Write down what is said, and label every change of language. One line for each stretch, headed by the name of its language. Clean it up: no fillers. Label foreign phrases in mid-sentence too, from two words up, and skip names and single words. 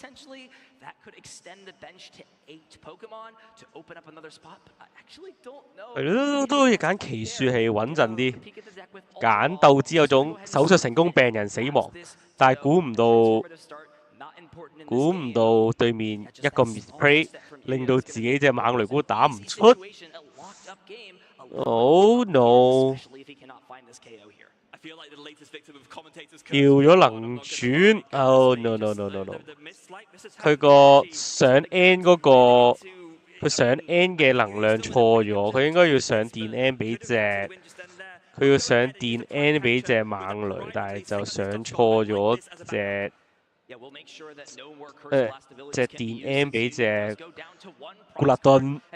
Cantonese: 係咯，都好似揀奇樹係穩陣啲，揀鬥子有種手術成功病人死亡，但係估唔到對面一個 misplay 令到自己隻猛雷鼓打唔出。
English: Oh no！
Cantonese: 掉咗能轉
English: ，Oh no no no no no！
Cantonese: 佢個上 N 嗰個，佢上 N 嘅能量錯咗，佢應該要上電 N 俾佢要上電 N 俾隻猛雷，但係就上錯咗隻電 N 俾隻古勒頓。